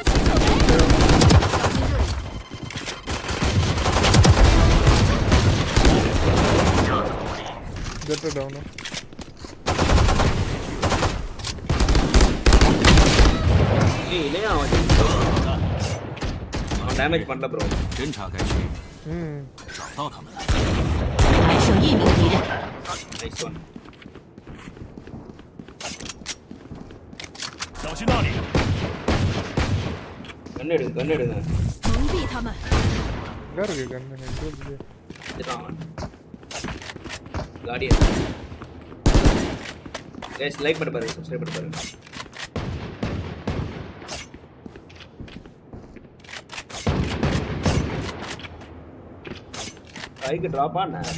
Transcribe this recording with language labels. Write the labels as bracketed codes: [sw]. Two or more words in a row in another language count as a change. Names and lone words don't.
[ta] ஜெட் டவுன். அவன் டேமேஜ் பண்ணல ப்ரோ. [zh] 侦察该区，找到他们了。还剩1名敌人。 [en] Nice one. [zh] 小心那里。 [ta] கண்ணு எடுங்க. [zh] 蒙蔽他们。 [ta] எங்க இருக்கு கண்ணு? இதுதான் கார்டியன். guys லைக் பண்ணி பாருங்க, சப்ஸ்கிரைப் பண்ணி பாருங்க. [en] like drop [ta] ஆனா